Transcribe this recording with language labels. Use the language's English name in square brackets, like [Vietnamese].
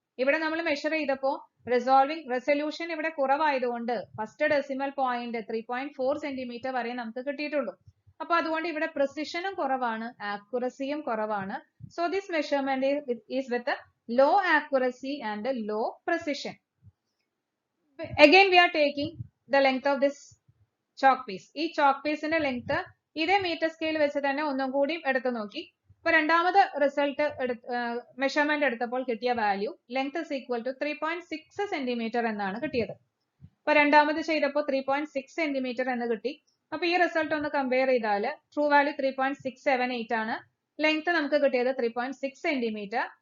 [Malayalam] ഇവിടെ നമ്മൾ മെഷർ ചെയ്തപ്പോൾ റെസൊല്യൂഷൻ ഇവിടെ കുറവായതുകൊണ്ട് ഫസ്റ്റ് ഡെസിമൽ പോയിന്റ് 3.4 സെന്റിമീറ്റർ വരെ നമുക്ക് കിട്ടിയിട്ടുള്ളൂ. അപ്പൊ അതുകൊണ്ട് ഇവിടെ പ്രിസിഷനും കുറവാണ്, ആക്യുറസിയും കുറവാണ്. [English] So this measurement is with low accuracy and low precision. Again we are taking the length of this chalk piece. [Malayalam] ഈ ചോക്ക് പീസിന്റെ ലെങ്ത് ഇതേ മീറ്റർ സ്കെയിൽ വെച്ച് തന്നെ ഒന്നും കൂടി എടുത്തു നോക്കി. ഇപ്പൊ രണ്ടാമത് റിസൾട്ട് മെഷർമെന്റ് എടുത്തപ്പോൾ കിട്ടിയ value [English] length is equal to [Malayalam] 3.6 centimetre എന്നാണ് കിട്ടിയത്. അപ്പൊ രണ്ടാമത് ചെയ്തപ്പോൾ 3.6 സെന്റിമീറ്റർ എന്ന് കിട്ടി. അപ്പൊ ഈ റിസൾട്ട് ഒന്ന് കമ്പയർ ചെയ്താൽ ട്രൂ വാല്യൂ 3.678 ആണ്, ലെങ്ത് നമുക്ക് കിട്ടിയത് 3.6 സെന്റിമീറ്റർ.